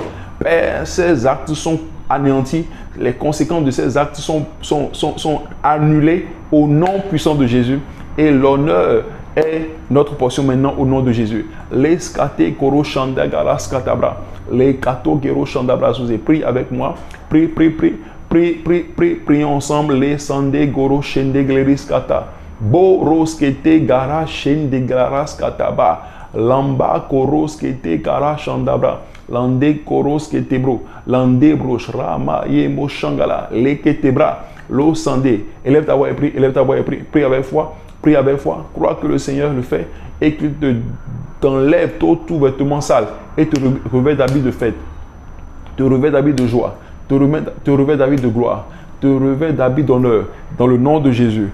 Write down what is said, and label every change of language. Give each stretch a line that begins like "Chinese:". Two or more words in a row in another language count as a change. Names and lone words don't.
French: Père, ces actes sont anéantis, les conséquences de ces actes sont annulées au nom puissant de Jésus, et l'honneur est notre portion maintenant au nom de Jésus. Les skate koro shanda garas katabra. Les kato gero shanda brazouze. Prie avec moi. Prions ensemble. Les sande goro shende gleris kata. Bo roskete gara shende garas kataba. Lamba koros kete gara shandabra. Lande koros kete bro. Lande brosh rama yemo shangala. Le kete bra. Lo sande. Élève ta voix et prie. Élève ta voix et prie. Prie avec foi. Prie avec foi, crois que le Seigneur le fait et qu'il t'enlève tout vêtement sale et te revêt d'habits de fête, te revêt d'habits de joie, te revêt d'habits de gloire, te revêt d'habits d'honneur dans le nom de Jésus.